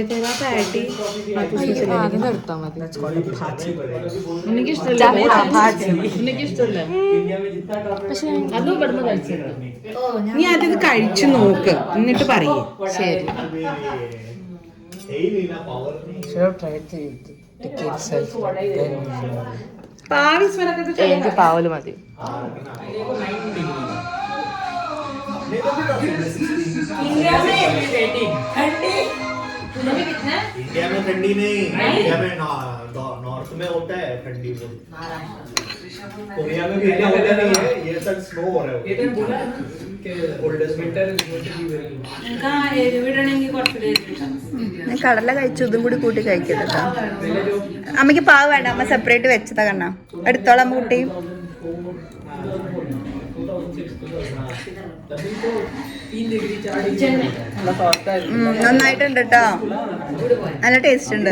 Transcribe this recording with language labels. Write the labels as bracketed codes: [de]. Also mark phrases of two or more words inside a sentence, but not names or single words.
[ml] നീ അതിത് കഴിച്ചു നോക്ക് എന്നിട്ട് പറയേ. ശരി. എനിക്ക് പാവല് മതി. [hi] इंडिया में ठंडी नहीं, इंडिया में नॉर्थ में होता है ठंडी. कोरिया में भी क्या होता नहीं है, ये सब स्नो हो रहा है. ये तो बोला कि [en] coldest winter is going to be very. [ml] का എവിടെണെങ്കിൽ കുറച്ച് കടല കഴിച്ചു, ഇതും കൂടി കൂട്ടി കഴിക്കരുത്. അമ്മയ്ക്ക് പാവ് വേണ്ട, അമ്മ സെപ്പറേറ്റ് വെച്ചതാ. കണ്ണ എടുത്തോളാം അമ്മ കുട്ടി. നന്നായിട്ടുണ്ട് കേട്ടോ, നല്ല ടേസ്റ്റ് ഉണ്ട്.